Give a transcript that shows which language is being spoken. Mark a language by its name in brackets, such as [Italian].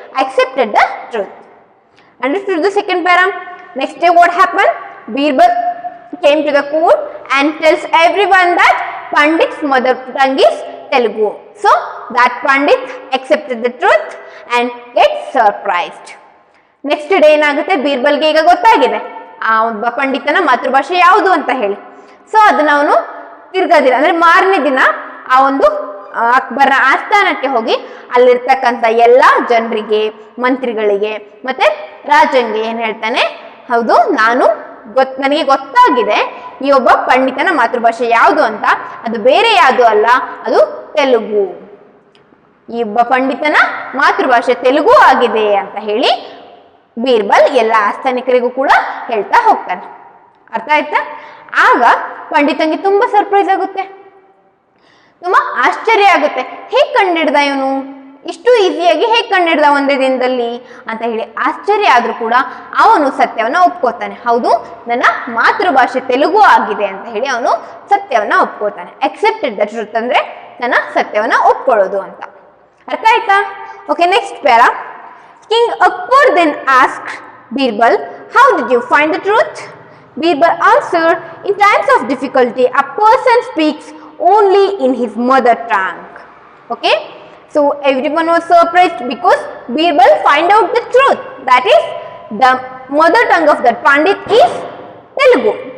[English] accepted the truth. Understood the second para? Next day what happened? Birbal came to the court and tells everyone that Pandit's mother tongue is Telugu. So that Pandit accepted the truth and gets surprised. Next day [Kannada] ಏನಾಗುತ್ತೆ, ಬೀರ್ಬಲ್ಗೆ ಈಗ ಗೊತ್ತಾಗಿದೆ ಆ ಒಬ್ಬ ಪಂಡಿತನ ಮಾತೃಭಾಷೆ ಯಾವುದು ಅಂತ ಹೇಳಿ. So ಅದನ್ನ ಅವನು ತಿರ್ಗದಿನ ಅಂದ್ರೆ ಮಾರನೇ ದಿನ ಆ ಒಂದು ಅಕ್ಬರ್ನ ಆಸ್ಥಾನಕ್ಕೆ ಹೋಗಿ ಅಲ್ಲಿರ್ತಕ್ಕಂಥ ಎಲ್ಲ ಜನರಿಗೆ, ಮಂತ್ರಿಗಳಿಗೆ ಮತ್ತೆ ರಾಜಂಗೆ ಏನ್ ಹೇಳ್ತಾನೆ, ಹೌದು ನನಗೆ ಗೊತ್ತಾಗಿದೆ ಈ ಒಬ್ಬ ಪಂಡಿತನ ಮಾತೃಭಾಷೆ ಯಾವುದು ಅಂತ, ಅದು ಬೇರೆ ಯಾವುದು ಅಲ್ಲ, ಅದು ತೆಲುಗು. ಈ ಒಬ್ಬ ಪಂಡಿತನ ಮಾತೃಭಾಷೆ ತೆಲುಗು ಆಗಿದೆ ಅಂತ ಹೇಳಿ ಬೀರ್ಬಲ್ ಎಲ್ಲ ಆಸ್ಥಾನಿಕರಿಗೂ ಕೂಡ ಹೇಳ್ತಾ ಹೋಗ್ತಾನೆ. ಅರ್ಥ ಆಯ್ತಾ? ಆಗ ಪಂಡಿತಂಗೆ ತುಂಬಾ ಸರ್ಪ್ರೈಸ್ ಆಗುತ್ತೆ, ತುಂಬಾ ಆಶ್ಚರ್ಯ ಆಗುತ್ತೆ. ಹೇಗ್ ಕಂಡಿಡ್ದ ಇವನು, ಇಷ್ಟು ಈಸಿಯಾಗಿ ಹೇಗ್ ಕಂಡಿಡ್ದ ಒಂದೇ ದಿನದಲ್ಲಿ ಅಂತ ಹೇಳಿ ಆಶ್ಚರ್ಯ ಆದ್ರೂ ಕೂಡ ಅವನು ಸತ್ಯವನ್ನ ಒಪ್ಕೋತಾನೆ. ಹೌದು, ನನ್ನ ಮಾತೃಭಾಷೆ ತೆಲುಗು ಆಗಿದೆ ಅಂತ ಹೇಳಿ ಅವನು ಸತ್ಯವನ್ನ ಒಪ್ಕೋತಾನೆ. [English] accepted the truth [Kannada] ಅಂದ್ರೆ ನನ್ನ ಸತ್ಯವನ್ನ ಒಪ್ಕೊಳ್ಳೋದು ಅಂತ. ಅರ್ಥ ಆಯ್ತಾ? Okay, next para. [English] King Akbar then asked Birbal, "How did you find the truth?" Birbal answered, "In times of difficulty, a person speaks only in his mother tongue." Okay, so everyone was surprised because Birbal find out the truth, that is the mother tongue of that Pandit is Telugu.